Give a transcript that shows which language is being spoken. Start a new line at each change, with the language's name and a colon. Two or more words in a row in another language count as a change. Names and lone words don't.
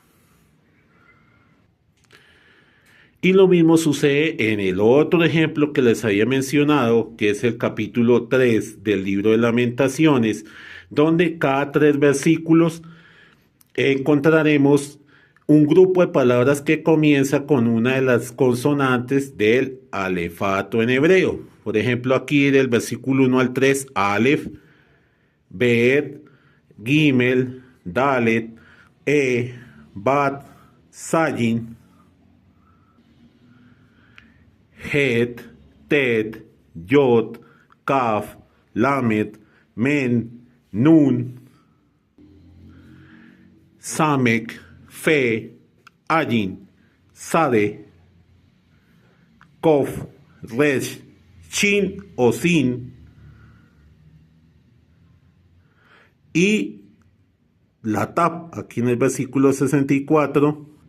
Spanish: Y lo mismo sucede en el otro ejemplo que les había mencionado, que es el capítulo 3 del libro de Lamentaciones, donde cada 3 versículos encontraremos un grupo de palabras que comienza con una de las consonantes del alefato en hebreo. Por ejemplo, aquí del versículo 1 al 3,
Hebrew: אלף, בית, גימל, דלת, ואו, זין, חית, טית, יוד, כף, למד, מם, נון, סמך, פא, עין, צדי, קוף, ריש, שין
Spanish: o Sin, y la Tap, aquí en el versículo 64,